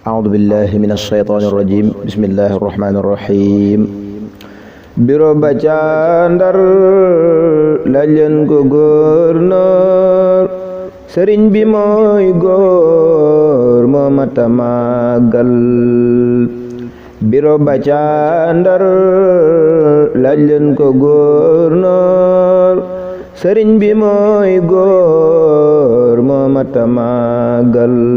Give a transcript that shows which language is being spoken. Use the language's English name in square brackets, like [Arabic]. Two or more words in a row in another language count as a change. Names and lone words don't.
[Arabic] أعوذ بالله من الشيطان الرجيم بسم الله الرحمن الرحيم [Wolof] biro ba ca Ndar laaj leen ko gouverneur sëriñ bi mooy góor moo mata màggal biro ba ca Ndar laaj leen ko gouverneur sëriñ bi mooy góor moo mata màggal